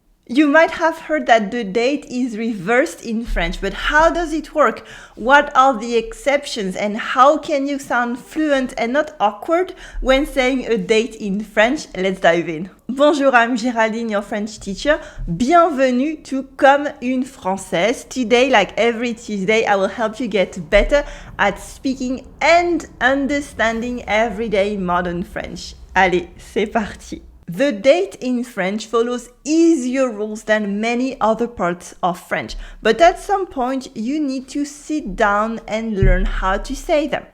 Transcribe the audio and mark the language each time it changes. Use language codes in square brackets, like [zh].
[en] You might have heard that the date is reversed in French, but how does it work? What are the exceptions and how can you sound fluent and not awkward when saying a date in French? Let's dive in. Bonjour, I'm Géraldine, your French teacher. Bienvenue to Comme une Française. Today, like every Tuesday, I will help you get better at speaking and understanding everyday modern French. [fr] Allez, c'est parti. [en] The date in French follows easier rules than many other parts of French, but at some point you need to sit down and learn how to say them.